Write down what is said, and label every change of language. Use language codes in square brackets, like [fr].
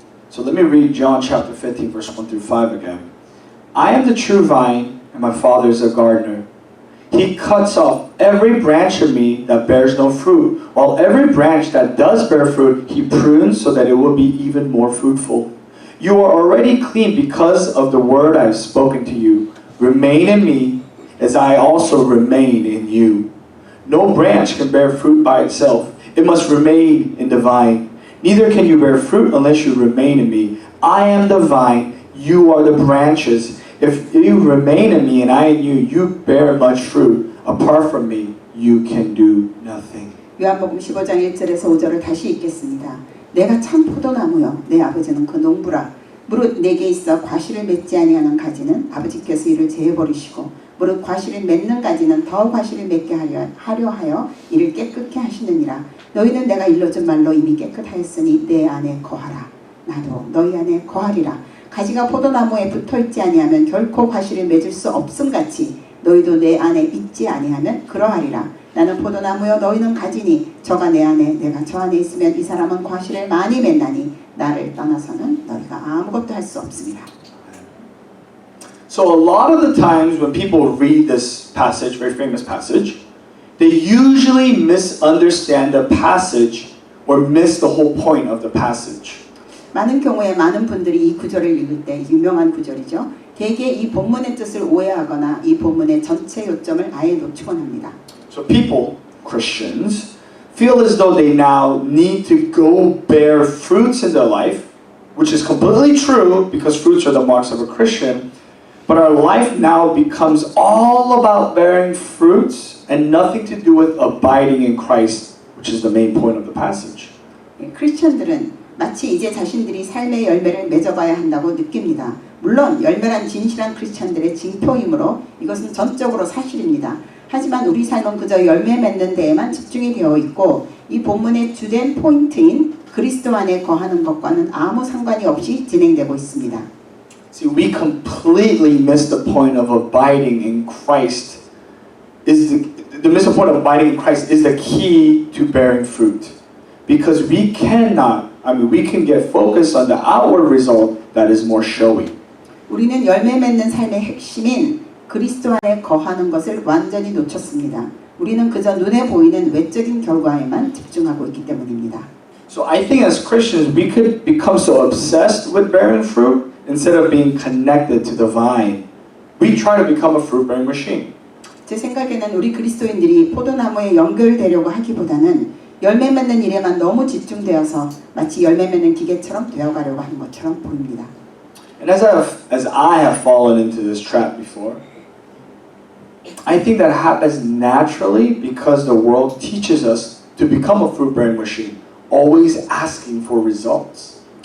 [en] So let me read John chapter 15 verse 1 through 5 again. I am the true vine and my Father is a gardener. He cuts off every branch of me that bears no fruit, while every branch that does bear fruit, he prunes so that it will be even more fruitful. You are already clean because of the word I have spoken to you. Remain in me as I also remain in you. No branch can bear fruit by itself. It must remain in the vine. Neither can you bear fruit unless you remain in me. I am the vine, you are the branches. If you remain in me and I in you, you bear much fruit. Apart from me, you can do nothing. [ko] 요한복음 15장 1절에서 5절을 다시 읽겠습니다. 내가 참 포도나무요 내 아버지는 그 농부라. 무릇 내게 있어 과실을 맺지 아니하는 가지는 아버지께서 이를 제어버리시고 무릇 과실을 맺는 가지는 더 과실을 맺게 하려 하여 이를 깨끗게 하시느니라. 너희는 내가 일러준 말로 이미 깨끗하였으니 내 안에 거하라. 나도 너희 안에 거하리라. 가지가 포도나무에 붙어있지 아니하면 결코 과실을 맺을 수 없음같이 너희도 내 안에 있지 아니하면 그러하리라. 나는 포도나무여 너희는 가지니 저가 내 안에 내가 저 안에 있으면 이 사람은 과실을 많이 맺나니 나를 떠나서는 너희가 아무것도 할 수 없습니다. [en] So a lot of the times when people read this passage, very famous passage, they usually misunderstand the passage or miss the whole point of the passage. [ko] 많은 경우에 많은 분들이 이 구절을 읽을 때 유명한 구절이죠. 대개 이 본문의 뜻을 오해하거나 이 본문의 전체 요점을 아예 놓치곤 합니다. [en] So people, Christians, feel as though they now need to go bear fruits in their life, which is completely true because fruits are the marks of a Christian. But our life now becomes all about bearing fruits and nothing to do with abiding in Christ, which is the main point of the passage. [ko] 크리스천들은 마치 이제 자신들이 삶의 열매를 맺어가야 한다고 느낍니다. 물론 열매란 진실한 크리스천들의 징표이므로 이것은 전적으로 사실입니다. 하지만 우리 삶은 그저 열매 맺는 데에만 집중이 되어 있고 이 본문의 주된 포인트인 그리스도 안에 거하는 것과는 아무 상관이 없이 진행되고 있습니다. [en] See, we completely miss the point of abiding in Christ. The missing point of abiding in Christ is the key to bearing fruit, because we can get focused on the outward result that is more showy. [ko] 우리는 열매 맺는 삶의 핵심인 그리스도 안에 거하는 것을 완전히 놓쳤습니다. 우리는 그저 눈에 보이는 외적인 결과에만 집중하고 있기 때문입니다. [en] So I think as Christians we could become so obsessed with bearing fruit instead of being connected to the vine. We try to become a fruit-bearing machine. [ko] 제 생각에는 우리 그리스도인들이 포도나무에 연결되려고 하기보다는 열매 맺는 일에만 너무 집중되어서 마치 열매 맺는 기계처럼 되어가려고 하는 것처럼 보입니다. [en] And as I have fallen into this trap before, I think that happens naturally because the world teaches us to become a fruit-bearing machine, always asking for results.